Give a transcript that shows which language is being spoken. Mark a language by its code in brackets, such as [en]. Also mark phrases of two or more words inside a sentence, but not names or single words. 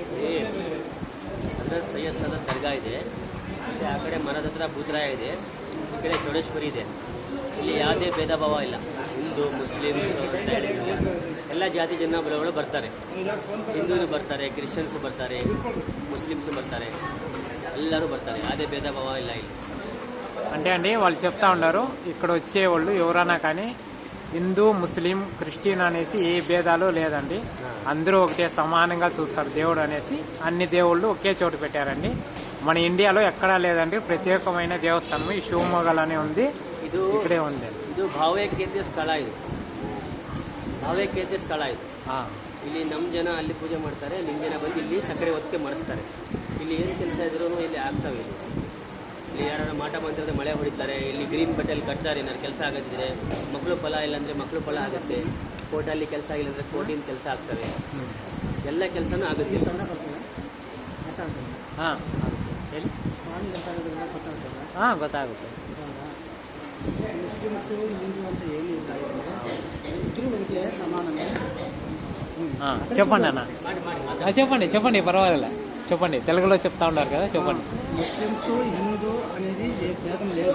[kn] ಸೈಯದ್ ಸಾದತ್ ದರ್ಗಾ ಇದೆ, ಆ ಕಡೆ ಮರದ ಹತ್ರ ಭೂತರಾಯ ಇದೆ, ಈ ಕಡೆ ಚೌಡೇಶ್ವರಿ ಇದೆ. ಇಲ್ಲಿ ಯಾವುದೇ ಭೇದ ಭಾವ ಇಲ್ಲ. ಹಿಂದೂ, ಮುಸ್ಲಿಮ್ಸ್ ಅಂತ ಹೇಳಿಲ್ಲ, ಎಲ್ಲ ಜಾತಿ ಜನಾಂಗಗಳು ಬರ್ತಾರೆ. ಹಿಂದೂರು ಬರ್ತಾರೆ, ಕ್ರಿಶ್ಚಿಯನ್ಸು ಬರ್ತಾರೆ, ముస్లిమ్స్ ಬರ್ತಾರೆ, ಎಲ್ಲರೂ ಬರ್ತಾರೆ. [te] అదే భేదభావ ఇలా ಇಲ್ಲಿ. అంటే అండి వాళ్ళు చెప్తా ఉన్నారు, ఇక్కడ వచ్చేవాళ్ళు ఎవరైనా కానీ హిందూ, ముస్లిం, క్రిస్టియన్ అనేసి ఏ భేదాలు లేదండి, అందరూ ఒకటే సమానంగా చూస్తారు దేవుడు అనేసి. అన్ని దేవుళ్ళు ఒకే చోటు పెట్టారండి. మన ఇండియాలో ఎక్కడా లేదండి ప్రత్యేకమైన దేవస్థానం. ఈ ಶಿವಮೊಗ್ಗలోనే ఉంది, ఇక్కడే ఉంది. [kn] ಇದು ಭಾವೈಕ್ಯತೆ ಸ್ಥಳ, ಇದು ಭಾವೈಕ್ಯತೆ ಸ್ಥಳ ಇದು. ಇಲ್ಲಿ ನಮ್ಮ ಜನ ಅಲ್ಲಿ ಪೂಜೆ ಮಾಡ್ತಾರೆ, ನಿಮ್ಮ ಜನ ಬಂದು ಇಲ್ಲಿ ಸಕ್ಕರೆ ಒತ್ತಿಗೆ ಮಾಡಿಸ್ತಾರೆ. ಇಲ್ಲಿ ಏನು ಕೆಲಸ ಇದ್ರೂ ಇಲ್ಲಿ ಆಗ್ತವೆ. ಇಲ್ಲಿ ಯಾರು ಮಾಟ ಮಂತ್ರದ ಮಳೆ ಹೊಡಿತಾರೆ, ಇಲ್ಲಿ ಗ್ರೀನ್ ಬಟ್ಟೆಲ್ಲಿ ಕಟ್ತಾರೆ. ಏನಾದ್ರು ಕೆಲಸ ಆಗತ್ತಿದ್ರೆ, ಮಕ್ಕಳು ಫಲ ಇಲ್ಲಾಂದರೆ ಮಕ್ಕಳು ಫಲ ಆಗುತ್ತೆ, ಕೋರ್ಟಲ್ಲಿ ಕೆಲಸ ಆಗಿಲ್ಲಂದರೆ ಕೋರ್ಟಿನ ಕೆಲಸ ಆಗ್ತವೆ, ಎಲ್ಲ ಕೆಲಸನೂ ಆಗುತ್ತೆ. ಹಾಂ ಗೊತ್ತಾಗುತ್ತೆ. [te] ముస్లిమ్స్ హిందూ అంటే ఏమీ ఉంటాయి, ఇద్దరు ఒకటే సమానంగా. చెప్పండి అన్న, చెప్పండి చెప్పండి, పర్వాలేదు చెప్పండి. తెలుగులో చెప్తా ఉన్నారు కదా, చెప్పండి. ముస్లిమ్స్ హిందూ అనేది ఏ భేదం లేదు.